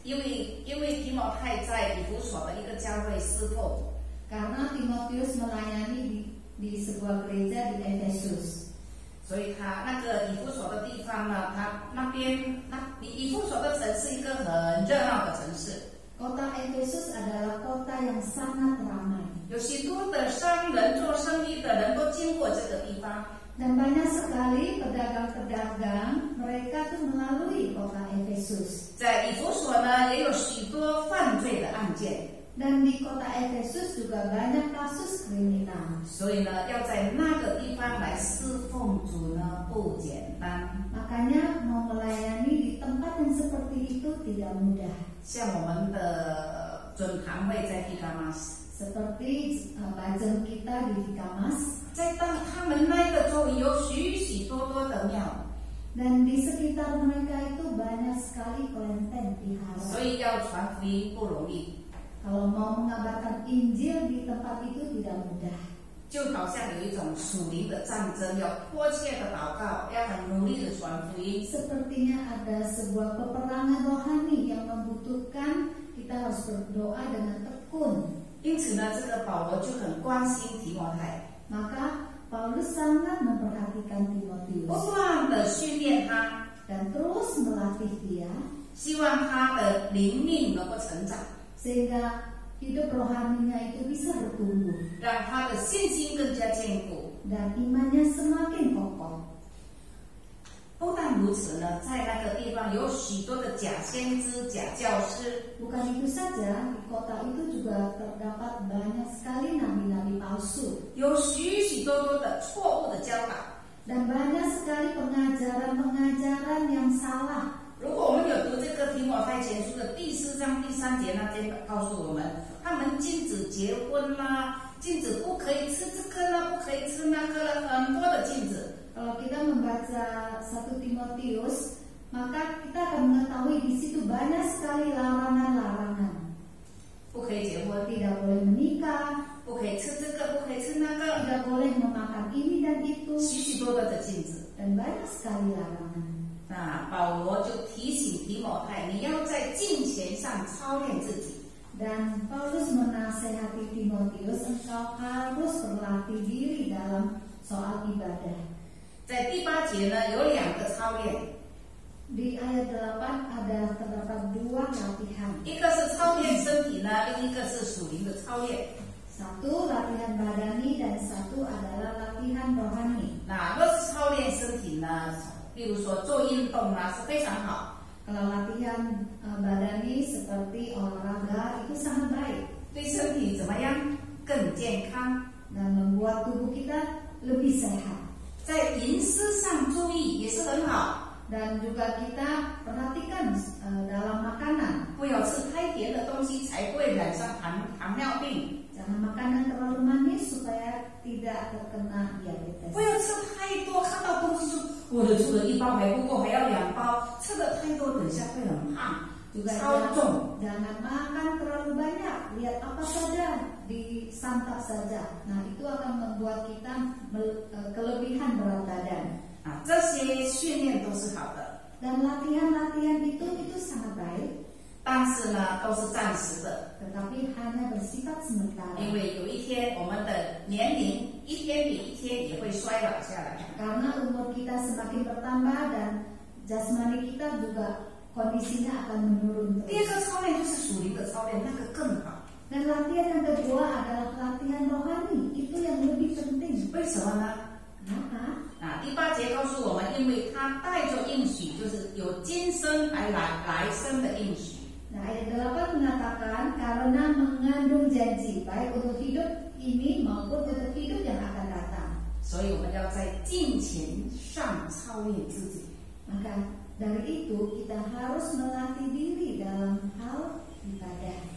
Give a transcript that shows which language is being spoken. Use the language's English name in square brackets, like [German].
[Chinese] 因为提摩太在以弗所的一个教会侍奉， [Indonesian] Karena Timotius melayani di sebuah gereja di Efesus. [Chinese] 所以他那个以弗所的地方呢，他那边以弗所的城是一个很热闹的城市， [Indonesian] Kota Efesus adalah kota yang sangat ramai. [Chinese] 有许多的商人做生意的人都经过这个地方。 [Indonesian] Dan banyak sekali pedagang-pedagang mereka tuh melalui kota Efesus. [Chinese] 在以弗所呢，也有许多犯罪的案件， [Indonesian] Dan di kota Efesus juga banyak kasus kriminal. [Chinese] 所以呢，要在那个地方来侍奉主呢，不简单。 [Indonesian] Makanya mau melayani di tempat yang seperti itu tidak mudah. [Chinese] 像我们的准堂会在地加马斯， [Indonesian] Seperti bajang kita di Vikamas. [Chinese] 在他们那个周围有许许多多的庙。 [Indonesian] Dan di sekitar mereka itu banyak sekali kelenteng [Chinese] 所 [Indonesian] vihara. [Chinese] 以要传福音不容易， [Indonesian] Kalau mau mengabarkan Injil di tempat itu tidak mudah. [Chinese] 就好像有一种属灵的战争，要迫切的祷告，要很努力的传福音。 [Indonesian] Sepertinya ada sebuah peperangan rohani yang membutuhkan kita harus berdoa dengan tekun. [Chinese] 因此呢，这个保罗就很关心提摩太。 [Indonesian] Maka Paulus sangat memperhatikan [Chinese] 不 [Indonesian] Timotius [Chinese] 断的训练他， [Indonesian] dan terus melatih dia [Chinese] 希望他的灵命能够成长， [Indonesian] sehingga hidup rohaninya itu bisa bertumbuh [Chinese] 让他的信心更加坚固。 [Indonesian] dan imannya semakin kokoh. [Chinese] 不但如此呢，在那个地方有许多的假先知、假教师， [Indonesian] Bukan itu saja, di kota itu juga terdapat banyak sekali nabi-nabi palsu [Chinese] 有许许多多的错误的教导。 [Indonesian] dan banyak sekali pengajaran-pengajaran yang salah. [Chinese] 如果我们有读这个提摩太前书的第4章第3节那边告诉我们，他们禁止结婚啦，禁止不可以吃这个啦，不可以吃那个了，很多的禁止。 [Indonesian] Kalau kita membaca 1 Timotius, maka kita akan mengetahui di situ banyak sekali larangan-larangan. [Chinese] 不可以结婚， [Indonesian] Tidak boleh menikah, [Chinese] 不可以吃这个，不可以吃那个， [Indonesian] tidak boleh memakan ini dan itu, [Chinese] 许许多多的禁止。 [Indonesian] dan banyak sekali larangan. [Chinese] 那保罗就提醒提摩太，你要在敬虔上操练自己。 [Indonesian] Dan Paulus menasehati Timotius, engkau harus berlatih diri dalam soal ibadah. [Chinese] 在第8节呢，有2个操练， [Indonesian] Di ayat 8 terdapat 2 latihan. [Chinese] 一个是操练身体呢，另一个是属灵的操练。 [Indonesian] Satu latihan badani dan satu adalah latihan rohani. [Chinese] 那若是操练身体呢，例如说做运动啊，是非常好， [Indonesian] Kalau latihan badani seperti olahraga itu sangat baik [Chinese] 对身体怎么样更健康。 [Indonesian] dan membuat tubuh kita lebih sehat. [Chinese] 在饮食上注意也是很好， [Indonesian] Dan juga kita perhatikan dalam makanan. [Chinese] 不要吃太甜的东西，才不会染上糖尿病。 [Indonesian] Jangan makanan terlalu manis supaya tidak terkena diabetes. [Chinese] 不要吃太多，看到东西说我的这个1包还不够，还要2包，吃的太多，等下会很胖， [Indonesian] Juga [Chinese] 超重。 [Indonesian] jangan makan terlalu banyak. Lihat apa saja, disantap saja. Nah, itu akan membuat kita kelebihan berat badan. [Chinese] 啊，这些训练都是好的， [Indonesian] Dan latihan-latihan itu sangat baik, [Chinese] 但是呢，都是暂时的， [Indonesian] tetapi hanya bersifat sementara. [Chinese] 因为有一天我们的年龄一天比一天也会衰老下来。 [Indonesian] Karena umur kita semakin bertambah dan jasmani kita juga kondisinya akan menurun [Chinese] 第二 [Indonesian] terus. [Chinese] 个操练就是属灵的操练，那个更好。 [Indonesian] Dan latihan yang kedua adalah latihan rohani. Itu yang lebih penting. [Chinese] 为什么呢？ [Indonesian] Kenapa? [Chinese] 啊，第8节告诉我们，因为他带着应许，就是有今生还来生的应许。 [Indonesian] Nah, ayat 8 mengatakan karena mengandung janji baik untuk hidup ini maupun untuk hidup yang akan datang. [Chinese] 所以我们要在敬虔上操练自己。 [Indonesian] Maka dari itu kita harus melatih diri dalam hal ibadah